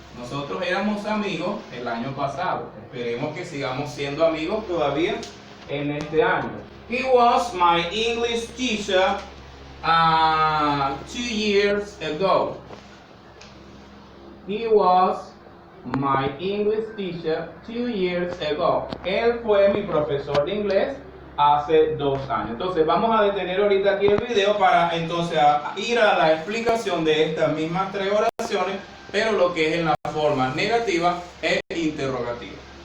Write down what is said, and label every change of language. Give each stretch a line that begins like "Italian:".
Spanish: Nosotros éramos amigos el año pasado. Esperemos que sigamos siendo amigos todavía en este año.
English: He was my English teacher 2 years ago. He was my English teacher 2 years ago.
Spanish: Él fue mi profesor de inglés hace 2 años. Entonces vamos a detener ahorita aquí el video para entonces ir a la explicación de estas mismas 3 oraciones, pero lo que es en la forma negativa e interrogativa.